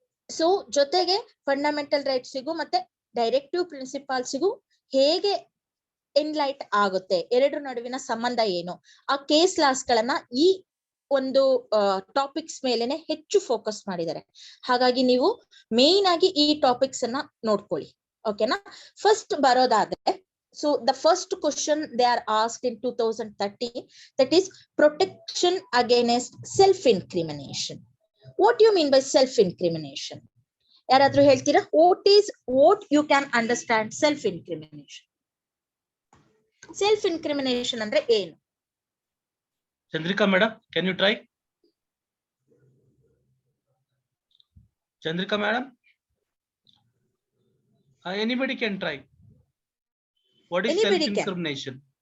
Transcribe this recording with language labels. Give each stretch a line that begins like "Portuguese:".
Kannada: So ಜೊತೆಗೆ fundamental ರೈಟ್ಸಿಗೂ ಮತ್ತೆ directive ಪ್ರಿನ್ಸಿಪಾಲ್ಸಿಗೂ ಹೇಗೆ ಎನ್ಲೈಟ್ ಆಗುತ್ತೆ, ಎರಡು ನಡುವಿನ ಸಂಬಂಧ ಏನು, ಆ ಕೇಸ್ ಲಾಸ್ ಗಳನ್ನ ಈ ಒಂದು ಟಾಪಿಕ್ಸ್ ಮೇಲೆನೆ ಹೆಚ್ಚು ಫೋಕಸ್ ಮಾಡಿದ್ದಾರೆ. ಹಾಗಾಗಿ ನೀವು ಮೇನ್ ಆಗಿ ಈ ಟಾಪಿಕ್ಸ್ ಅನ್ನ ನೋಡ್ಕೊಳ್ಳಿ, ಓಕೆನಾ. ಫಸ್ಟ್ ಬರೋದಾದ್ರೆ,
English: so the first question they are asked in 2030, that is protection against self incrimination. What do you mean by self incrimination?
Kannada: ಯಾರಾದ್ರೂ ಹೇಳ್ತೀರಾ?
English: what you can understand self incrimination?
Kannada: Self incrimination ಅಂದ್ರೆ ಏನು?
English: Chandrika madam, can you try? Chandrika madam, anybody can try. What is self incrimination?